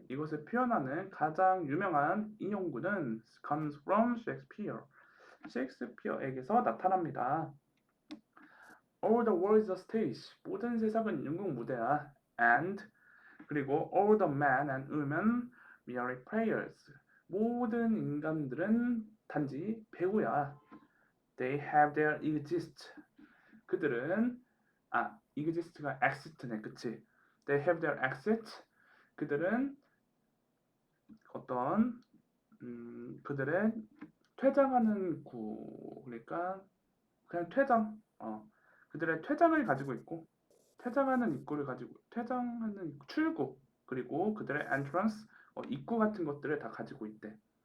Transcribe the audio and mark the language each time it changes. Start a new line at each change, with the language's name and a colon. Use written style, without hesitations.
Korean: 이것을 표현하는 가장 유명한 인용구는
English: comes from Shakespeare,
Korean: 셰익스피어에게서 나타납니다.
English: All the world is a stage,
Korean: 모든 세상은 연극 무대야.
English: And
Korean: 그리고
English: all the men and women merely players.
Korean: 모든 인간들은 단지 배우야.
English: They have their exist.
Korean: 그들은 exist가 exist네, 그치?
English: They have their exist.
Korean: 그들은 어떤 그들의 퇴장하는 그러니까 그냥 그들의 퇴장을 가지고 있고 퇴장하는 입구를 가지고 퇴장하는 출구 그리고 그들의 entrance 입구 같은 것들을 다 가지고 있대.